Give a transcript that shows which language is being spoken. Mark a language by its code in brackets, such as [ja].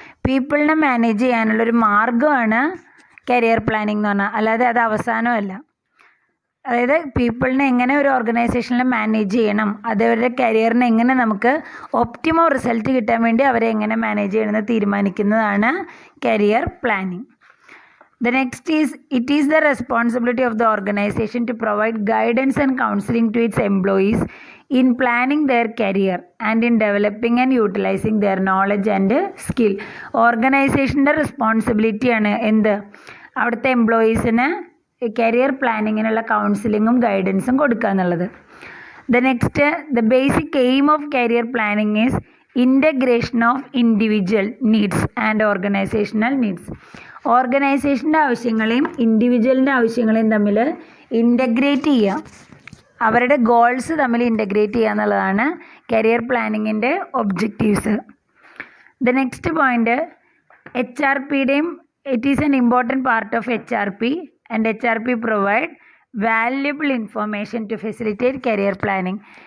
[ml] പീപ്പിളിനെ manage ചെയ്യാനുള്ളൊരു മാർഗ്ഗമാണ് career planning എന്ന് പറഞ്ഞാൽ, അല്ലാതെ അത് അവസാനമല്ല. അതായത് പീപ്പിളിനെ എങ്ങനെ ഒരു ഓർഗനൈസേഷനിൽ മാനേജ് ചെയ്യണം, അതവരുടെ കരിയറിന് എങ്ങനെ നമുക്ക് ഒപ്റ്റിമം റിസൾട്ട് കിട്ടാൻ വേണ്ടി അവരെ എങ്ങനെ മാനേജ് ചെയ്യണമെന്ന് തീരുമാനിക്കുന്നതാണ് career planning. [en] The next is, it is the responsibility of the organization to provide guidance and counseling to its employees in planning their career and in developing and utilizing their knowledge and skill. [ml] ഓർഗനൈസേഷൻ്റെ റെസ്പോൺസിബിലിറ്റിയാണ് എന്ത്? അവിടുത്തെ എംപ്ലോയീസിന് career പ്ലാനിങ്ങിനുള്ള കൗൺസിലിങ്ങും ഗൈഡൻസും കൊടുക്കുക എന്നുള്ളത്. [en] The next, the basic aim of career planning is integration of individual needs and organizational needs. [ml] ഓർഗനൈസേഷൻ്റെ ആവശ്യങ്ങളെയും ഇൻഡിവിജ്വലിൻ്റെ ആവശ്യങ്ങളെയും തമ്മിൽ integrate ചെയ്യുക, അവരുടെ goals തമ്മിൽ integrate ചെയ്യുക എന്നുള്ളതാണ് career പ്ലാനിങ്ങിൻ്റെ objectives. [en] The next point, HRPയുടെയും it is an important part of HRP and HRP provide valuable information to facilitate career planning.